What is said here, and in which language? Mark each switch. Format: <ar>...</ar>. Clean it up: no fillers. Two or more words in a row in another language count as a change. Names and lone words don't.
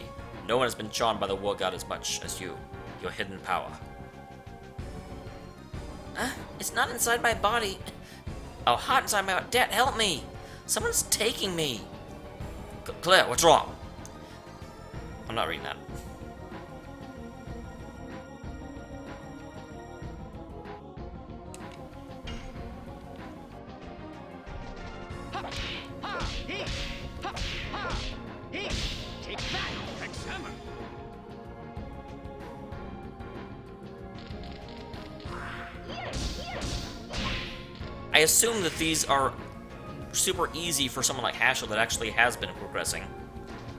<en>No one has been charmed by the war god as much as you. Your hidden power. It's not inside my body. Oh, hot inside my body. Dad, help me. Someone's taking me. Claire, what's wrong? I'm not reading that. Ha! Ha! He! Ha! Ha! He! Take that, examiner! I assume that these are super easy for someone like Hashel that actually has been progressing.</en>